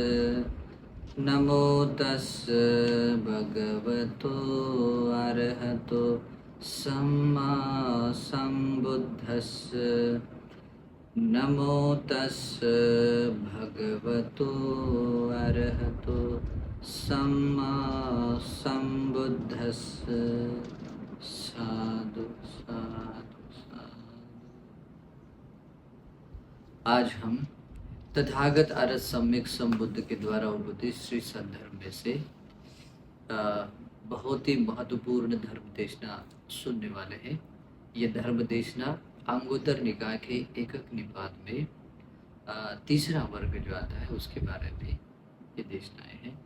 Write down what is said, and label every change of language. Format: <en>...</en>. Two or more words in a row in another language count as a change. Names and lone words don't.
<pi>नमो तस् भगवतो अरहतो सम्मा सम्बुद्धस्स। नमो तस् भगवतो अरहतो सम्मा सम्बुद्धस्स। साधु साधु साधु।</pi> <hi>आज हम तथागत अरहत सम्यक संबुद्ध के द्वारा उपदेश श्री सद्धर्म में से बहुत ही महत्वपूर्ण धर्म देशना सुनने वाले हैं। ये धर्म देशना अंगुत्तर निकाय के एकक निपात में तीसरा वर्ग जो आता है उसके बारे में ये देशनाएं हैं।</hi>